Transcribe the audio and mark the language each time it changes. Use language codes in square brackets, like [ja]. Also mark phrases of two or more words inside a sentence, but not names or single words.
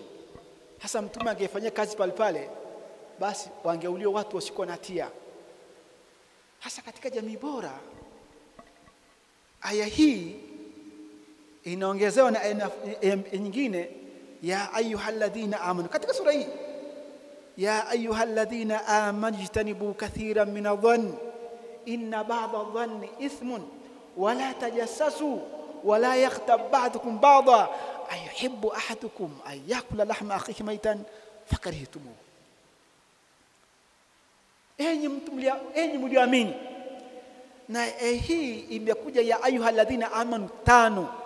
[sw] Sasa Mtume angefanyia kazi pale basi wangeuliwa watu wasikuwa na hatia. Hasa katika jamii bora, aya hii inaongezewa na aya nyingine, [ar] يا أيها الذين آمنوا. [sw] Katika sura hii, [ar] يا أيها الذين آمنوا اجتنبوا كثيرا من الظن إن بعض الظن إثم ولا تجسسوا ولا يغتب بعضكم بعضا أيحب أحدكم أن يأكل لحم أخيه ميتا فكرهتموه. [sw] Enyi mlioamini. [ar] Na hii imekuja يا أيها الذين آمنوا 5.